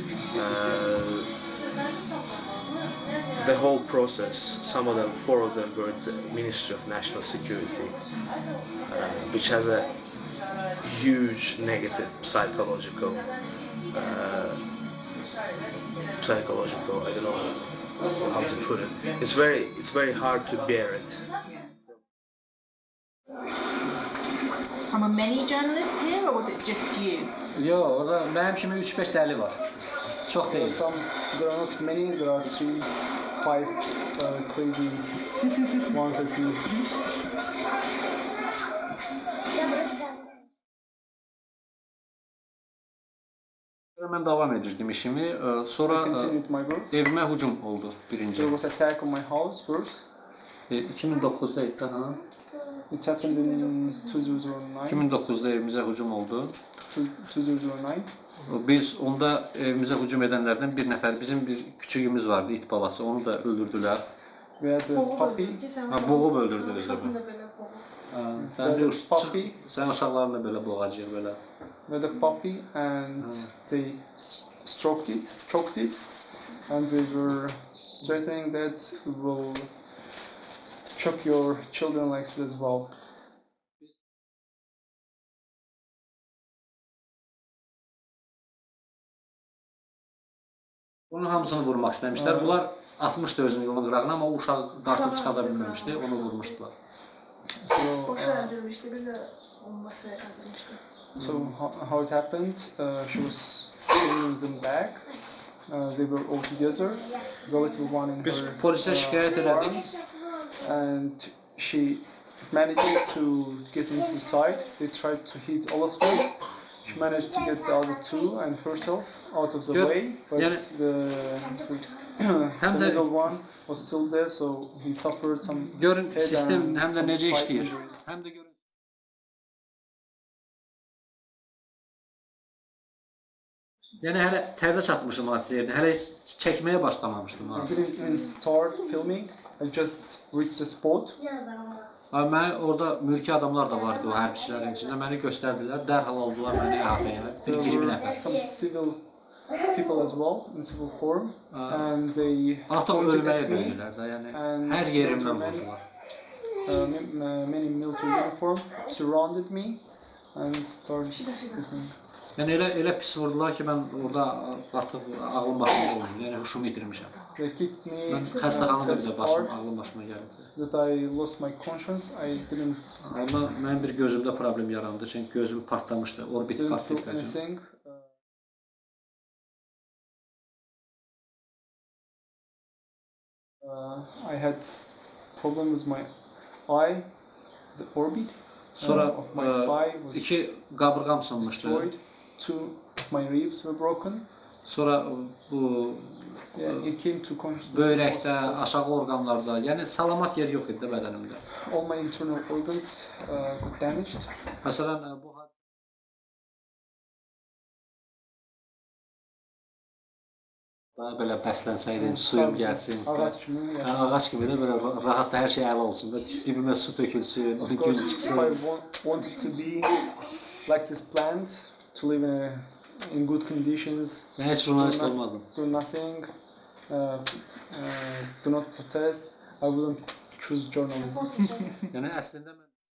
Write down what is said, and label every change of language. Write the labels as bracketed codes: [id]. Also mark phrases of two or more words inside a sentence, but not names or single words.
[en] The whole process, some of them, 4 of them, were at the Ministry of National Security, which has a huge negative psychological, I don't know how to put it. It's very hard to bear it. Are there many journalists here, or was it just you? [az] Yo, orada mənim kimi 3-5 dəli var. Çox deyil. [en] There are not many, there are 3, 5 crazy ones as me. [az] Mən davam edirdim işimi. Sonra evimə hücum oldu birinci. [en] There was attack on my house first. [az] 2009'da idi ha. [en] It happened in 2009. [az] 2009'da evimizə hücum oldu. 2009. Biz onda evimizə hücum edənlərdən bir nəfər, bizim bir küçüyümüz vardı, it balası, onu da öldürdülər. [en] We had a puppy. [az] Boğub öldürdülər. [en] Puppy. [az] Sən uşaqlarını belə boğacaq belə. [en] We had a puppy and they choked it. and they were threatening that we will chop your children like this as well. [az] Bunun hamısını vurmaq istəmişlər. Bunlar atmışdı özünü yolun qırağına, amma o uşağı dartıb çıxada bilməmişdi, onu vurmuşdular. [en] So how it happened, she was bringing them back. They were all together, the little one in [az] Biz [en] her [az] polisə şikayət elədik. [en] and she managed to get into the side. They tried to hit all of them. She managed to get the other two and herself out of the way, but the middle one was still there, so he suffered some [az] Görün [en] head [az] sistem [en] and [az] həm də [en] some [az] necə [en] side [az] işləyir. [en] injuries. [az] Həm də görün. Yəni hələ təzə çatmışım hadisə yerinə. Hələ heç çəkməyə başlamamışdım. [en] I didn't even start filming. I just reached the spot. [az] Mən orada mülki adamlar da vardı o hərbiçilərin içində. Məni göstərdilər, dərhal aldılar məni əhatəyə. Bir 20 nəfər. [en] Some civil people as well in civil form, and they [az] Artıq [en] pointed [az] ölməyə [en] at me. [az] döndülər də, yəni [en] and [az] hər yerimdən [en] many, [az] vurdular. [en] Many military uniform surrounded me and started shooting. [az] Yəni elə pis vurdular ki, mən orada artıq ağlım başıma oldu. Yəni huşumu itirmişəm. [en] They kicked me [az] Mən xəstəxanada bir də başım, [en] hard [az] ağlım başıma gəldi. [en] that I lost my conscience. I didn't [az] Amma mənim bir gözümdə problem yarandı. Çünki gözüm partlamışdı, orbit [en] feel [az] partlayıb gözüm. [en] anything. I had problem with my eye, the orbit [az] Sonra [en] of my thigh was [az] iki qabırğam sınmışdı. [en] destroyed. Two of my ribs were broken. [az] Sonra bu [en] Yeah, it came to consciousness. [az] böyrəkdə, aşağı orqanlarda, yəni salamat yer yox idi də bədənimdə. [en] All my internal organs got damaged. [az] Məsələn, bu daha belə bəslənsəydim, suyum gəlsin. Ağac kimi, yeah. Ağac kimi də belə rahat da hər şey əla olsun da, dibimə su tökülsün, [en] Of [az] gün [en] course, if [az] çıxsın. [en] I wanted to be like this plant, to live in good conditions, [az] Mən heç jurnalist olmadım. [en] do nothing, do not protest, I wouldn't choose journalism. [az] Yəni əslində mən